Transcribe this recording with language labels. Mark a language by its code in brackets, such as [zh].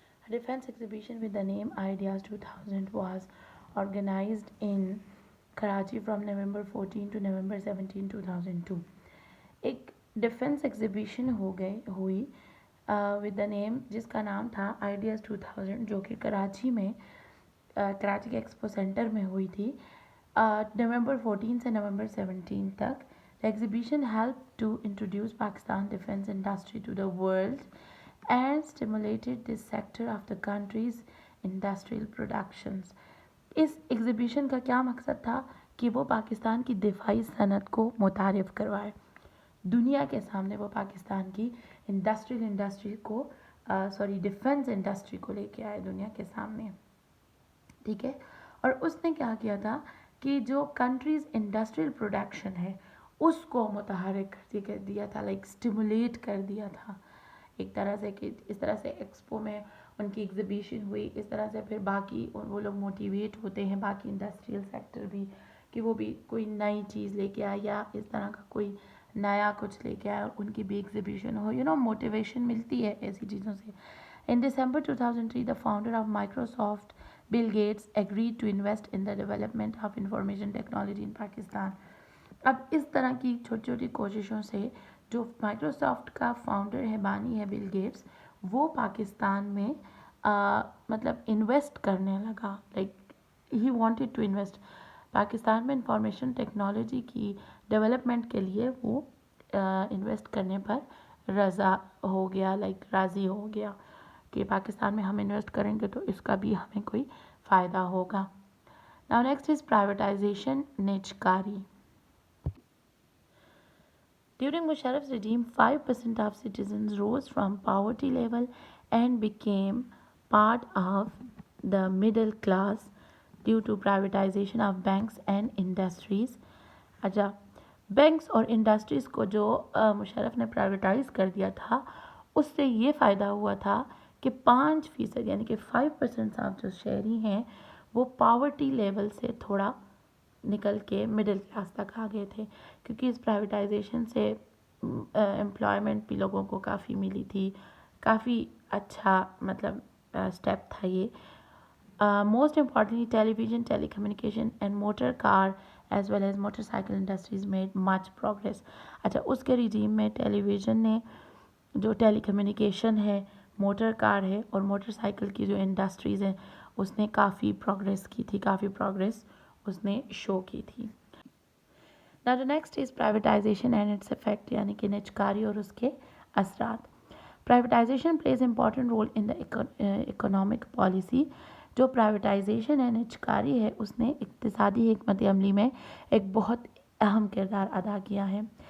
[en] Defence exhibition with the name IDEAS 2000 was organized in Karachi from November 14 to November 17, 2002. [ur] ایک defence exhibition ہوئی with the نیم، جس کا نام تھا آئیڈیاز 2000، جو کہ کراچی میں کراچی کے ایکسپو سینٹر میں ہوئی تھی نومبر 14 سے نومبر 17 تک. [en] The exhibition helped to introduce Pakistan defense industry to the world and stimulated this sector of the country's industrial productions. [ur] اس exhibition کا کیا مقصد تھا؟ کہ وہ پاکستان کی دفاعی صنعت کو متعارف کروائے، دنیا کے سامنے وہ پاکستان کی انڈسٹری کو ڈیفنس انڈسٹری کو لے کے آئے دنیا کے سامنے. ٹھیک ہے. اور اس نے کیا کیا تھا کہ جو کنٹریز انڈسٹریل پروڈکشن ہے اس کو متحرک کر دیا تھا، لائک اسٹیمولیٹ کر دیا تھا ایک طرح سے، کہ اس طرح سے ایکسپو میں ان کی ایگزیبیشن ہوئی، اس طرح سے پھر باقی وہ لوگ موٹیویٹ ہوتے ہیں، باقی انڈسٹریل سیکٹر بھی، کہ وہ بھی کوئی نئی چیز لے کے آئے یا اس طرح کا کوئی نیا کچھ لے کے آئے اور ان کی بھی ایگزیبیشن ہو. موٹیویشن ملتی ہے ایسی چیزوں سے. [en] In December 2003, the founder of Microsoft, Bill Gates, agreed to invest in the development of information technology in Pakistan. [ur] اب اس طرح کی چھوٹی چھوٹی کوششوں سے جو مائکروسافٹ کا فاؤنڈر ہے، بانی ہے بل گیٹس، وہ پاکستان میں مطلب انویسٹ کرنے لگا. [en] like he wanted to invest [ur] Pakistan میں انفارمیشن ٹیکنالوجی کی ڈیولپمنٹ کے لیے. وہ انویسٹ کرنے پر رضا ہو گیا، لائک راضی ہو گیا کہ پاکستان میں ہم انویسٹ کریں گے تو اس کا بھی ہمیں کوئی فائدہ ہوگا. [en] Now next is privatization, نجکاری. During Musharraf's regime, 5% of citizens rose from poverty level and became part of the middle class due to privatization of banks and industries. اچھا، [ur] بینکس اور انڈسٹریز کو جو مشرف نے پرائیویٹائز کر دیا تھا اس سے یہ فائدہ ہوا تھا کہ 5% یعنی کہ 5% صاحب جو شہری ہیں وہ پاورٹی لیول سے تھوڑا نکل کے مڈل کلاس تک آ گئے تھے، کیونکہ اس پرائیویٹائزیشن سے امپلائمنٹ بھی لوگوں کو کافی ملی تھی. کافی اچھا مطلب اسٹیپ تھا یہ. [en] Most importantly television, telecommunication and motor car as well as motorcycle industries made much progress. [ur] اچھا، اس کے رجیم میں ٹیلی ویژن نے جو ٹیلی کمیونیکیشن ہے، موٹر کار ہے اور موٹر سائیکل کی جو انڈسٹریز ہیں اس نے کافی پروگریس کی تھی، کافی پروگریس اس نے شو کی تھی. [en] Now the next is privatization and its effect [ur] یعنی کہ نجکاری اور اس کے اثرات. [en] Privatization plays important role in the economic policy. [ur] جو پرائیویٹائزیشن ہے، نجکاری ہے، اس نے اقتصادی حکمت عملی میں ایک بہت اہم کردار ادا کیا ہے.